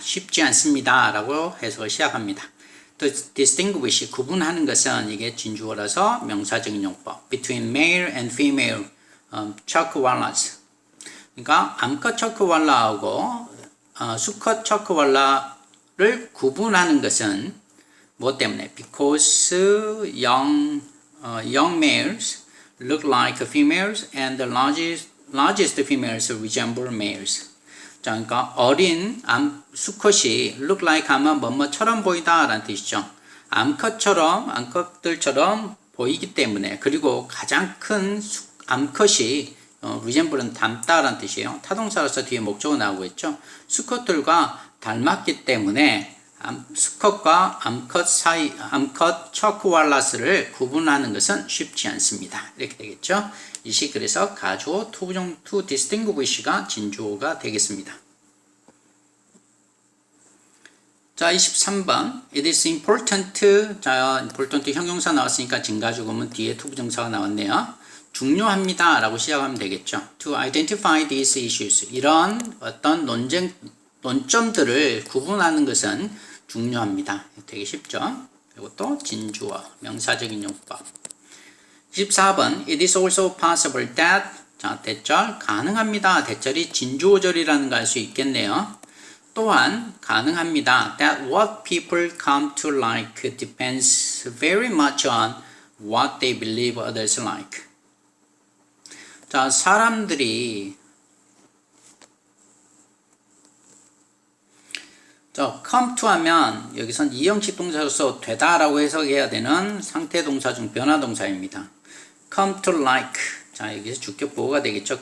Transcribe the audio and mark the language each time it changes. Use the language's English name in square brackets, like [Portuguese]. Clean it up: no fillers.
[Korean] 쉽지 않습니다 라고 해석을 시작합니다. [English] To distinguish, [Korean] 구분하는 것은 이게 진주어라서 명사적인 용법. [English] Between male and female chakwallas. [Korean] 그러니까 암컷 chakwal라하고 수컷 chakwal라를 구분하는 것은 뭐 때문에? [English] Because young males look like females and the largest females resemble males. [Korean] 자, 그러니까 어린 수컷이 [English] look like [Korean] 하면 뭐뭐처럼 보이다 라는 뜻이죠. 암컷들처럼 보이기 때문에, 그리고 가장 큰 암컷이 resemble은 닮다 라는 뜻이에요. 타동사로서 뒤에 목적어 나오고 있죠. 수컷들과 닮았기 때문에 수컷과 암컷 chakwallas를 구분하는 것은 쉽지 않습니다. 이렇게 되겠죠. 이시 그래서 가주어 [English] to distinguish [Korean] 가 진주어가 되겠습니다. [English] 자, 23번 It is important. [Korean] 자, important 형용사 나왔으니까 진가주 구문 뒤에 투부정사가 나왔네요. 중요합니다 라고 시작하면 되겠죠. [English] To identify these issues. [Korean] 이런 어떤 논점들을 구분하는 것은 중요합니다. 되게 쉽죠. 그리고 또 진주어, 명사적인 용법. [English] 24번 It is also possible that. [Korean] 자, 대절 가능합니다. 대절이 진주어절이라는 걸 알 수 있겠네요. 또한 가능합니다. [English] That what people come to like depends very much on what they believe others like. [Korean] 자, 사람들이 come to 하면 여기선 이형식 동사로서 되다라고 해석해야 되는 상태 동사 중 변화 동사입니다. [English] come to like. [Korean] 자, 여기서 주격 보호가 되겠죠.